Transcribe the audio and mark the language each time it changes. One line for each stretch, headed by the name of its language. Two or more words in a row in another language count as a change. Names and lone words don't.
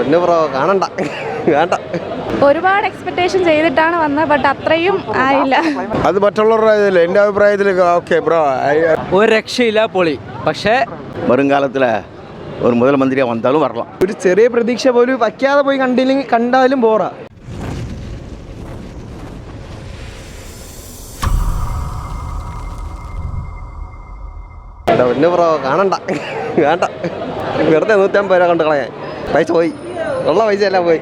Malayalam: പിന്നെ ബ്രോ കാണണ്ട വേണ്ട. ഒരുപാട് എക്സ്പെക്ടേഷൻ ചെയ്തിട്ടാണ് വന്നത്, ബട്ട് അത്രയും ആയില്ല. അത് മറ്റുള്ളവരുടെ ഇതിൽ എൻ്റെ അഭിപ്രായത്തിൽ
English: okay bro.
Malayalam: ഒരു രക്ഷയില്ല, പൊളി. പക്ഷേ
Tamil: வருங்காலத்தில் ஒரு முதல் மந்திரியாக வந்தாலும் வரலாம்.
Malayalam: ഒരു ചെറിയ പ്രതീക്ഷ പോലും വയ്ക്കാതെ പോയി കണ്ടാലും ബോറാ. പിന്നെ ബ്രോ കാണണ്ട വേണ്ട. വെറുതെ 150 രൂപ കൊണ്ട് കളയാൻ പൈസ പോയി, ഉള്ള പൈസ എല്ലാം പോയി.